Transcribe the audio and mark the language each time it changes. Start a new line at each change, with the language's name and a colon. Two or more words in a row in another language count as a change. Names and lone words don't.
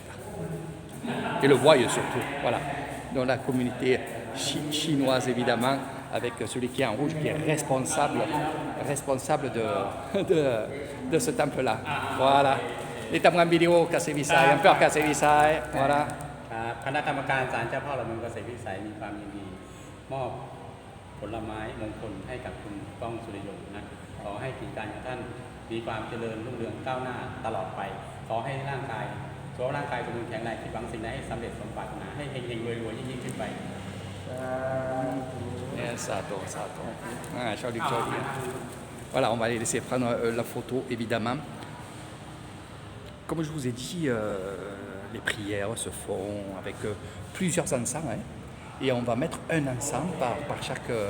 French: Et le voient surtout. Voilà. Dans la communauté chinoise, évidemment, avec celui qui est en rouge, qui est responsable de ce temple-là. Voilà. Les témoins vidéo Kassevisai, un peu Kassevisai. Voilà.
Thai: คณะกรรมการศาลเจ้าพ่อหลักเมืองเกษตรวิสัยมีความยินดีมอบผลไม้มงคลให้กับคุณก้องสุริยนต์นะขอให้กิจการของท่านมีความเจริญรุ่งเรืองก้าวหน้าตลอดไปขอให้ร่างกายสมบูรณ์แข็งแรงคิดหวังสิ่งใดให้สำเร็จสมปรารถนาให้เฮงๆรวยๆยิ่งขึ้นไป
French: Sato. Ah, ciao. Voilà, on va les laisser prendre la photo, évidemment. Comme je vous ai dit, les prières se font avec plusieurs encens. Hein, et on va mettre un encens par chaque...